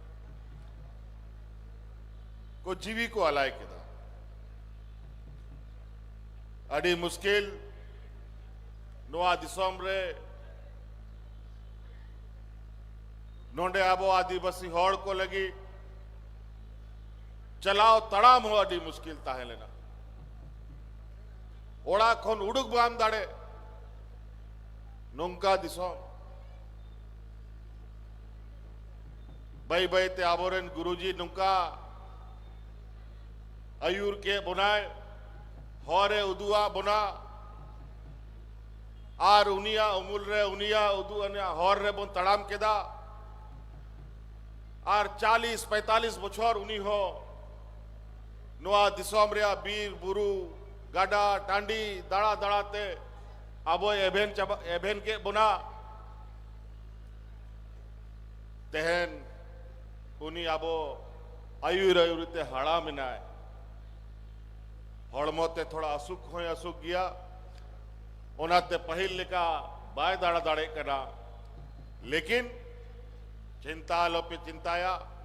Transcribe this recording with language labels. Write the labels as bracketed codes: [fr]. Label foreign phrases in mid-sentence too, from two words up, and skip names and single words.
[sat] को जीवी को अलाय केदा अड़ी मुश्किल नोआ दिसोम रे नोंडे आबो आदिवासी होड़ को लगी चलाओ तड़ाम हो अड़ी मुश्किल ताहे लेना ओड़ा खन उड़ुक बाम दाड़े नोंका दिसोम भाई भाई ते आबोरेन गुरुजी नुंका अयूर के बुनाए हौरे उदुआ बुना आर उनिया उमुल रे उनिया उदु अनिया हौर रे बुन तड़ाम केदा आर 40-45 बछर उनी हो नोआ दिसोम रे बीर बुरु गाडा टांडी दाड़ा दाड़ाते आबो एभेन के बुना तेहन उनी आबो आयुरते हाड़ा मिनाय हड़मोते थोड़ा असुख हो असुख गया ओनाते पहिल लेका बाय दाड़ा दाड़े कना लेकिन चिंता लोपे चिंताया